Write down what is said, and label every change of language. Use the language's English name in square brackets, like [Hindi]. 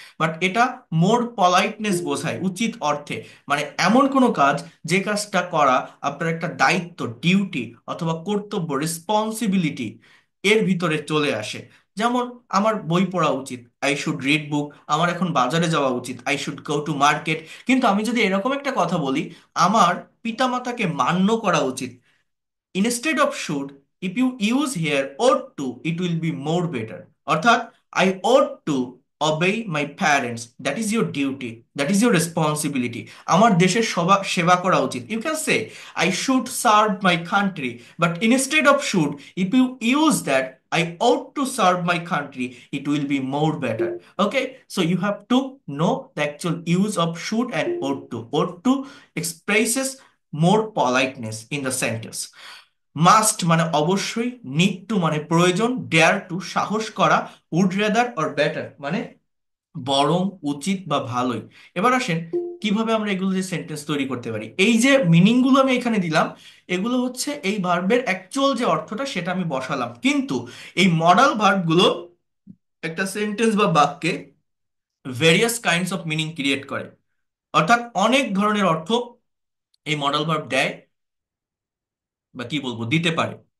[Bangla] But এটা মোর পলাইটনেস বোঝায় উচিত অর্থে। মানে এমন কোনো কাজ, যে কাজটা করা আপনার একটা দায়িত্ব, ডিউটি অথবা কর্তব্য, রেসপন্সিবিলিটি, এর ভিতরে চলে আসে। যেমন আমার বই পড়া উচিত, [English] I should read book. [Bangla] আমার এখন বাজারে যাওয়া উচিত, [English] I should go to market. [Bangla] কিন্তু আমি যদি এরকম একটা কথা বলি, আমার পিতামাতাকে মান্য করা উচিত, [English] instead of should, if you use here ought to, it will be more better. [Bangla] অর্থাৎ [English] I ought to obey my parents, that is your duty, that is your responsibility. [Bangla] আমার দেশের সেবা করা উচিত। [English] You can say I should serve my country, but instead of should, if you use that I ought to serve my country, it will be more better. Okay, so you have to know the actual use of should and ought to. Ought to expresses more politeness in the sentence. [Bangla] Must মানে অবশ্যই, need to মানে প্রয়োজন, dare two সাহস করা, would rather or better মানে বরং, উচিত বা ভালোই। এবার আসেন কিভাবে আমরা এগুলো যে সেন্টেন্স তৈরি করতে পারি। এই যে মিনিং গুলো আমি এখানে দিলাম, এগুলো হচ্ছে এই ভার্বের অ্যাকচুয়াল যে অর্থটা সেটা আমি বসালাম, কিন্তু এই মডাল ভার্ব গুলো একটা সেন্টেন্স বা বাক্যে various kinds of meaning create করে, অর্থাৎ অনেক ধরনের অর্থ এই মডাল ভার্ব দেয়, বা কি বলবো, দিতে পারে।